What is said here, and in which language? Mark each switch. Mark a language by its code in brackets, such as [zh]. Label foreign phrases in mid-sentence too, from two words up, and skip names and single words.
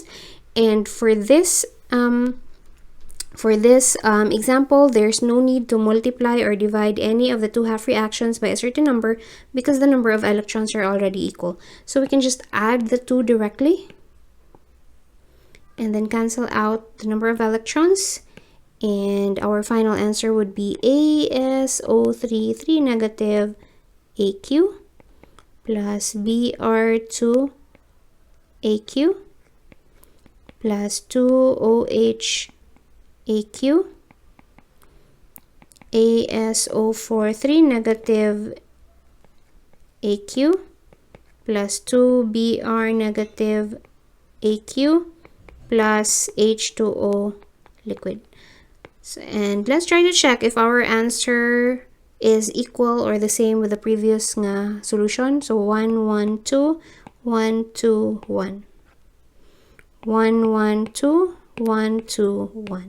[en] And for this example, there's no need to multiply or divide any of the two half reactions by a certain number because the number of electrons are already equal. So we can just add the 2 directly and then cancel out the number of electrons. And our final answer would be ASO3, 3 negative AQ plus Br2 AQ plus 2OH AQ, ASO4, 3 negative AQ plus 2Br negative AQ plus H2O liquid. So, and let's try to check if our answer is equal or the same with the previous nga solution. So 1, 1, 2, 1, 2, 1. 1, 1, 2, 1, 2, 1.